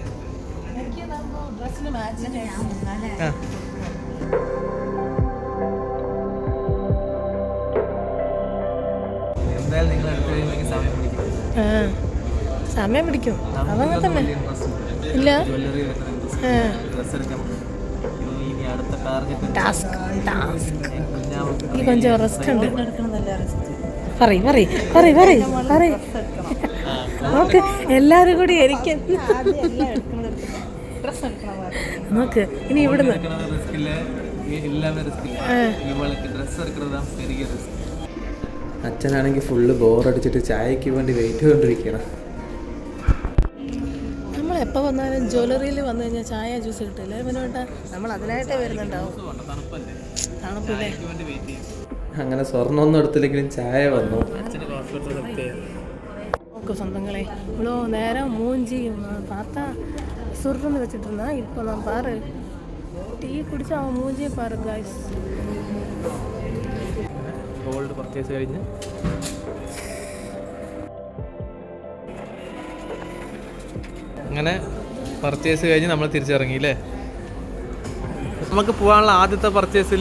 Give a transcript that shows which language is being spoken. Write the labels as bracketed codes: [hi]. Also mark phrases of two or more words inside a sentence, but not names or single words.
[ml] എന്തായാലും നിങ്ങൾ അടുത്ത് കഴിയുമ്പോൾ സമയം പിടിക്കും. അതങ്ങനെ തന്നെ ഇല്ല. [ta] கொஞ்சம் ரெஸ்ட் ഉണ്ട്. [ml] നോക്ക് എല്ലാരും കൂടി എനിക്ക് നോക്ക്. ഇനി ഇവിടുന്ന് അച്ഛനാണെങ്കിൽ ഫുള്ള് ബോറടിച്ചിട്ട് ചായക്ക് വേണ്ടി വെയിറ്റ് ചെയ്തുകൊണ്ടിരിക്കണം. എപ്പോൾ വന്നാലും ജ്വല്ലറിയിൽ വന്നു കഴിഞ്ഞാൽ ചായ ജ്യൂസ് കിട്ടില്ല. ഇവനോട്ട നമ്മൾ അതിനായിട്ടേ വരുന്നുണ്ടാവും. തണുപ്പില്ലേ? അങ്ങനെ സ്വർണ്ണമൊന്നും എടുത്തില്ലെങ്കിലും ചായ വന്നു. നോക്ക് സ്വന്തങ്ങളെ, [ta] இவ்வளோ நேரம் மூஞ்சி பார்த்தா சுருன்னு வச்சுட்டு இருந்தான். இப்போ நான் பாரு, டீ குடிச்சு அவன் மூஞ்சியை பாரு ഗായ്സ്. [en] gold purchase [ml] കഴിഞ്ഞ് അങ്ങനെ പർച്ചേസ് കഴിഞ്ഞ് നമ്മൾ തിരിച്ചിറങ്ങിയില്ലേ? നമുക്ക് പോകാനുള്ള ആദ്യത്തെ പർച്ചേസില്ലേ?